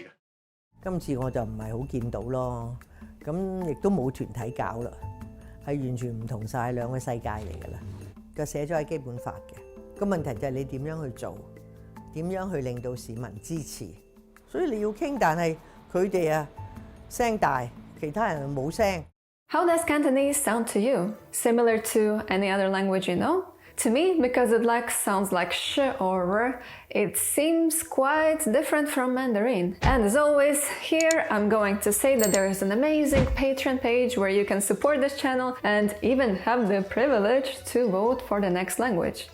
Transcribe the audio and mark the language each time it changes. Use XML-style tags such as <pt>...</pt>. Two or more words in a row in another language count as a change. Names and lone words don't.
<yue>今次我就唔係好見到咯，咁亦都冇團體搞啦，係完全唔同晒兩個世界嚟㗎啦。就寫咗喺基本法嘅。個問題就係你點樣去做，點樣去令到市民支持，所以你要傾，但係佢哋聲大，其他人冇聲。</yue> <en>How does Cantonese sound to you? Similar to any other language you know? To me, because it sounds like sh or r, it seems quite different from Mandarin. And as always, here I'm going to say that there is an amazing Patreon page where you can support this channel and even have the privilege to vote for the next language.</en>